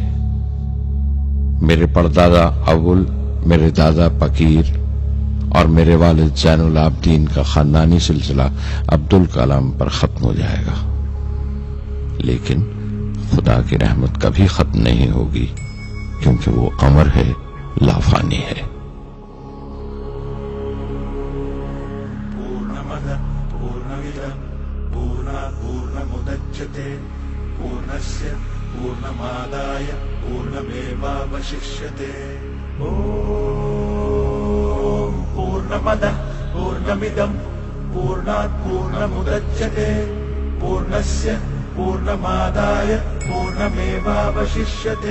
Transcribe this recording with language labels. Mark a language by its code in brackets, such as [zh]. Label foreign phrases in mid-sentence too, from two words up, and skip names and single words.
[ur] میرے پردادا اول، میرے دادا فقیر اور میرے والد زین العابدین کا خاندانی سلسلہ عبدالکلام پر ختم ہو جائے گا، لیکن خدا کی رحمت کبھی ختم نہیں ہوگی، کیونکہ وہ امر ہے، لافانی ہے۔ [sa] पूर्णस्य पूर्णमादाय पूर्णमेवावशिष्यते। ॐ पूर्णमदः पूर्णमिदं पूर्णात् पूर्णमुदच्यते पूर्णस्य पूर्णमादाय पूर्णमेवावशिष्यते।